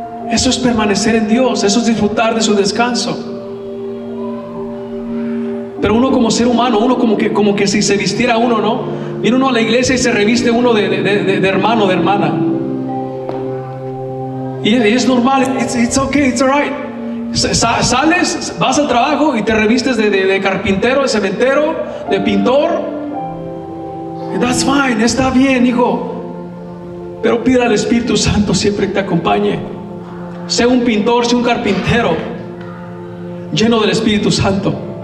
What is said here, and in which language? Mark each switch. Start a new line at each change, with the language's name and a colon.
Spanish: Eso es permanecer en Dios. Eso es disfrutar de su descanso. Pero uno como ser humano, uno como que si se vistiera uno, ¿no? Viene uno a la iglesia y se reviste uno de hermano, de hermana. Y es normal,
English: it's okay, it's alright.
Spanish: Sales, vas al trabajo y te revistes de carpintero, de cementero, de pintor.
English: That's fine,
Spanish: está bien, hijo. Pero pide al Espíritu Santo siempre que te acompañe. Sea un pintor, sea un carpintero, lleno del Espíritu Santo.